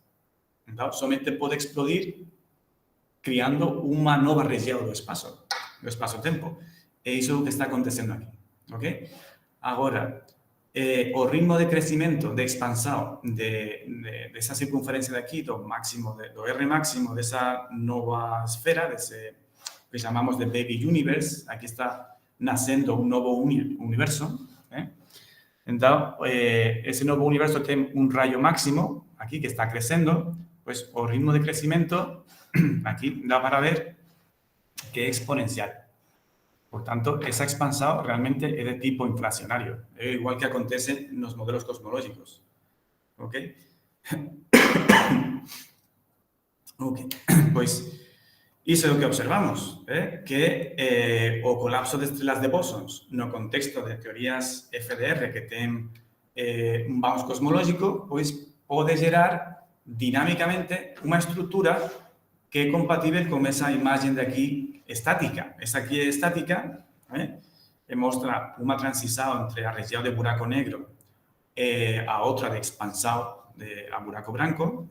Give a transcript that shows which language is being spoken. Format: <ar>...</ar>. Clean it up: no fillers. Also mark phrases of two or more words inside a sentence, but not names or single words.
<gl>Entón, somente pode explodir criando unha nova región do espazo-tempo. E iso é o que está acontecendo aquí. Okay? Agora, o ritmo de crecimento, de expansão desa circunferencia de aquí, do R máximo desa nova esfera, dese que chamamos de</gl> <en>baby universe,</en> <gl>aquí está nascendo un novo universo. Entón, ese novo universo ten un rayo máximo, aquí, que está crecendo, pois o ritmo de crecimento, aquí dá para ver que é exponencial. Por tanto, esa expansão realmente é de tipo inflacionario, é igual que acontece nos modelos cosmológicos. Ok? Ok. Pois, iso é o que observamos, que o colapso de estrelas de bósons no contexto de teorías FDR que ten un bounce cosmológico, pois pode gerar dinámicamente unha estrutura</gl> <pt>que é compatível com essa imagem daqui estática. Essa aqui é estática, e mostra uma transição entre a região de buraco negro e a outra de expansão a buraco branco.</pt>